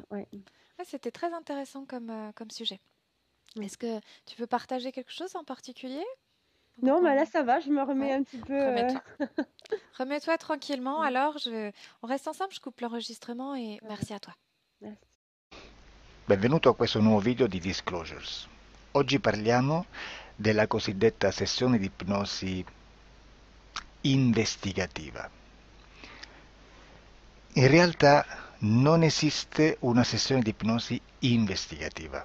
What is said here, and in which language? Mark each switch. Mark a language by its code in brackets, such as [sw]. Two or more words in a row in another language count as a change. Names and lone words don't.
[fr] bien. Ouais. Ouais, c'était très intéressant comme sujet. Mm. Est-ce que tu veux partager quelque chose en particulier pour Non, bah là qu'on... ça va, je me remets Ouais, un petit peu. remets-toi. Remets-toi tranquillement. Ouais, Alors, on reste ensemble, je coupe l'enregistrement et ça va. merci à toi. Merci. [it] Benvenuto a questo nuovo video di Disclosures. Oggi parliamo della cosiddetta sessione di ipnosi investigativa. In realtà non esiste una sessione di ipnosi investigativa.